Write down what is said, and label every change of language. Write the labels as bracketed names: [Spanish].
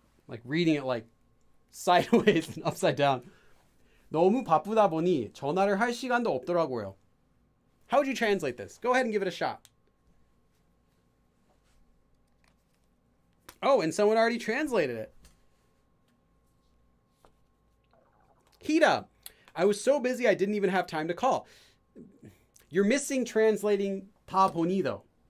[English] Like reading it like sideways and upside down. [Korean] 너무 바쁘다 보니 전화를 할 시간도 없더라고요. [English] How would you translate this? Go ahead and give it a shot. Oh, and someone already translated it. Hita, I was so busy I didn't even have time to call. You're missing translating 다 보니 though.